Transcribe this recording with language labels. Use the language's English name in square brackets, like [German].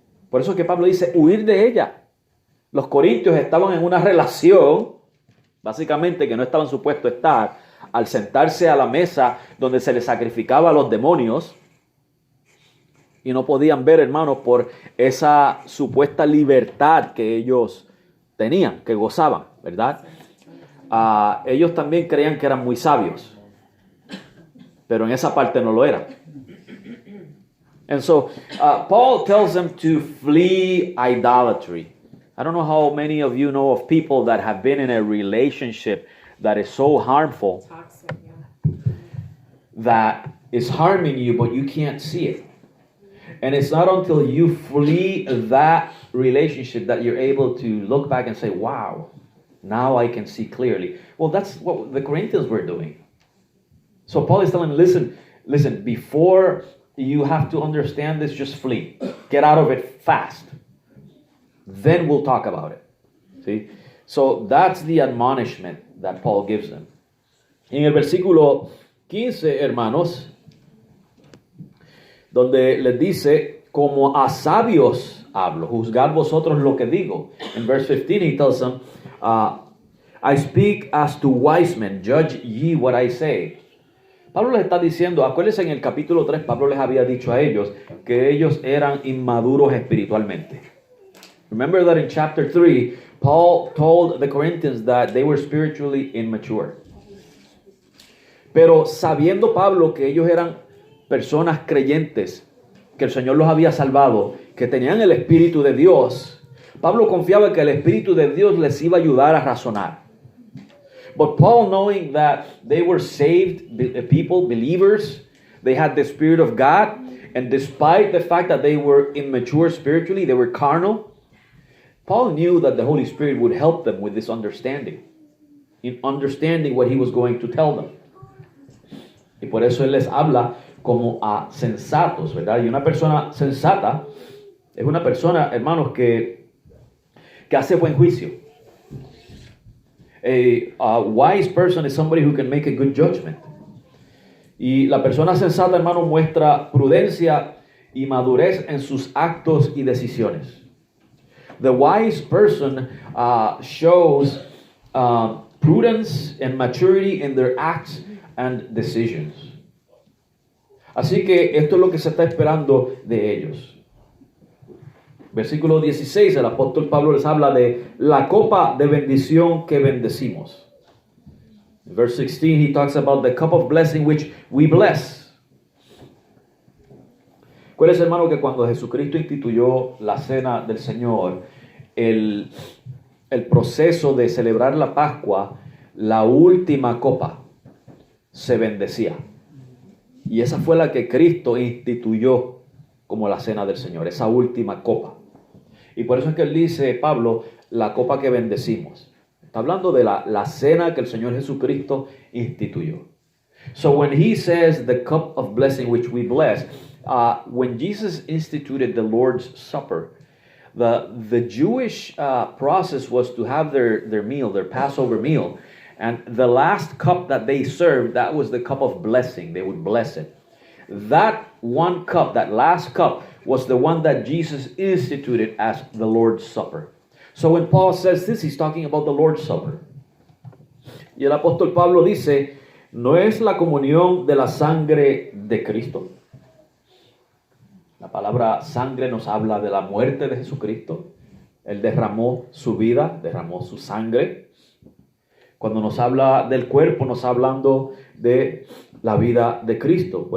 [Spanish] Por eso es que Pablo dice, huir de ella. Los corintios estaban en una relación, básicamente, que no estaban supuestos a estar, al sentarse a la mesa donde se les sacrificaba a los demonios, y no podían ver, hermanos, por esa supuesta libertad que ellos tenían, que gozaban, ¿verdad? Ellos también creían que eran muy sabios, pero en esa parte no lo eran. [English] And so, Paul tells them to flee idolatry. I don't know how many of you know of people that have been in a relationship that is so harmful, toxic, that is harming you, but you can't see it. And it's not until you flee that relationship that you're able to look back and say, wow, now I can see clearly. Well, that's what the Corinthians were doing. So Paul is telling them, listen, before you have to understand this, just flee. Get out of it fast. Then we'll talk about it. See? So that's the admonishment that Paul gives them. [Spanish] En el versículo 15, hermanos, donde les dice, como a sabios hablo, juzgad vosotros lo que digo. [English] In verse 15 he tells them, I speak as to wise men, judge ye what I say. [Spanish] Pablo les está diciendo, acuérdense en el capítulo 3, Pablo les había dicho a ellos que ellos eran inmaduros espiritualmente. [English] Remember that in chapter 3, Paul told the Corinthians that they were spiritually immature. [Spanish] Pero sabiendo Pablo que ellos eran personas creyentes, que el Señor los había salvado, que tenían el Espíritu de Dios, Pablo confiaba que el Espíritu de Dios les iba a ayudar a razonar. [English] But Paul, knowing that they were saved people, believers, they had the Spirit of God, and despite the fact that they were immature spiritually, they were carnal, Paul knew that the Holy Spirit would help them with this understanding, in understanding what he was going to tell them. [Spanish] Y por eso él les habla como a sensatos, ¿verdad? Y una persona sensata es una persona, hermanos, que hace buen juicio. [English] A wise person is somebody who can make a good judgment. [Spanish] Y la persona sensata, hermano, muestra prudencia y madurez en sus actos y decisiones. [English] The wise person shows prudence and maturity in their acts and decisions. [Spanish] Así que esto es lo que se está esperando de ellos. Versículo 16, el apóstol Pablo les habla de la copa de bendición que bendecimos. [English] In verse 16, he talks about the cup of blessing which we bless. [Spanish] Acuérdense, hermano, que cuando Jesucristo instituyó la cena del Señor, el proceso de celebrar la Pascua, la última copa se bendecía. Y esa fue la que Cristo instituyó como la cena del Señor, esa última copa. Y por eso es que él dice, Pablo, la copa que bendecimos. Está hablando de la cena que el Señor Jesucristo instituyó. [English] So when he says the cup of blessing which we bless, when Jesus instituted the Lord's Supper, the Jewish process was to have their meal, their Passover meal. And the last cup that they served, that was the cup of blessing. They would bless it. That one cup, that last cup, was the one that Jesus instituted as the Lord's Supper. So when Paul says this, he's talking about the Lord's Supper. [Spanish] Y el apóstol Pablo dice, ¿no es la comunión de la sangre de Cristo? La palabra sangre nos habla de la muerte de Jesucristo. Él derramó su vida, derramó su sangre. Cuando nos habla del cuerpo, nos está hablando de la vida de Cristo.